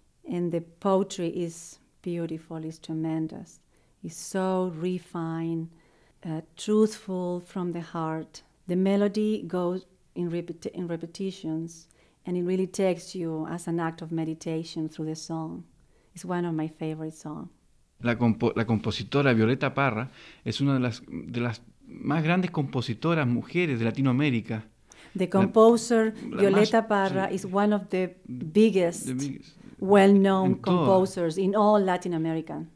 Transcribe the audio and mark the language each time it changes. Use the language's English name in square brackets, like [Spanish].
[English] And the poetry is beautiful, it's tremendous. It's so refined, truthful from the heart. The melody goes in repetitions, and it really takes you as an act of meditation through the song. It's one of my favorite songs. [Spanish] La compositora Violeta Parra es una de las más grandes compositoras mujeres de Latinoamérica. [English] The composer Violeta [Spanish] más, [English] Parra [Spanish] sí, [English] is one of the biggest well-known composers in all Latin America.